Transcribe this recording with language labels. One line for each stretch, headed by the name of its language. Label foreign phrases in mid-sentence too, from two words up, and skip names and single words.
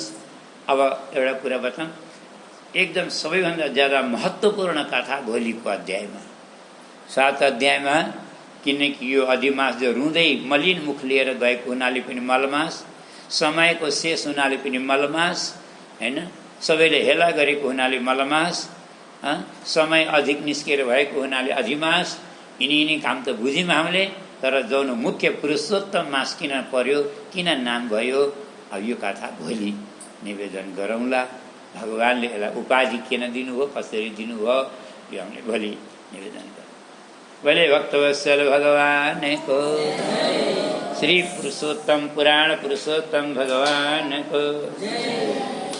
Nepali: अब एउटा कुरा बताऊँ, एकदम सबैभन्दा ज्यादा महत्त्वपूर्ण कथा भोलिको अध्यायमा, 7 अध्यायमा, किनकि यो अधिमास जो रुँदै मलिन मुख लिएर गएको हुनाले पनि मलमास, समयको शेष हुनाले पनि मलमास हैन, सबैले हेला गरेको हुनाले मलमास, समय अधिक निस्केर भएको हुनाले अधिमास, यिनी काम त बुझ्यौँ हामीले। तर जौन मुख्य पुरुषोत्तम मास किन पर्यो, किन नाम भयो, अब यो कथा भोलि निवेदन गरौँला। भगवानले यसलाई उपाधि किन दिनुभयो, कसरी दिनुभयो, यो हामीले भोलि निवेदन गरौँ। भोले भक्तवत्सल भगवान को, श्री पुरुषोत्तम पुराण पुरुषोत्तम भगवान को।